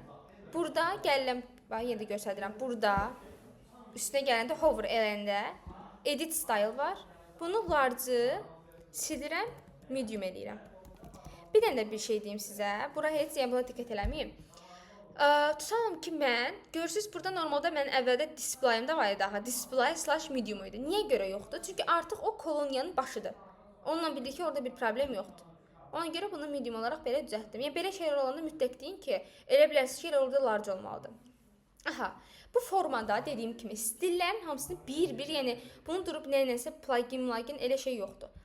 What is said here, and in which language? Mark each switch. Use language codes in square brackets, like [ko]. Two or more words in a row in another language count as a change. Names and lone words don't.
[az] Burada gəlirəm, bax, yenə də göstərirəm. Burada üstünə gələndə hover eləyəndə [en] edit style [az] var. Bunu large silirəm, medium eləyirəm. Bir dənə də bir şey deyim sizə. Bura heç buna diqqət eləməyim. Tutalım ki, mən, görürsünüz, burada normalda mən əvvəldə displayımda var idi, [en] display slash medium [az] idi. Niyə görə yoxdur? Çünki artıq o koloniyanın başıdır. Onunla birlikdə ki, orada bir problem yoxdur. Ona görə bunu medium olaraq belə düzəltdim. Yəni, belə şeylər olanda mütləq deyin ki, elə bilərsiniz ki, elə orada large olmalıdır. Aha, bu formada dediyim kimi stillərin hamısını bir-bir, yəni bunu durub nəyəsə plugin elə şey yoxdur.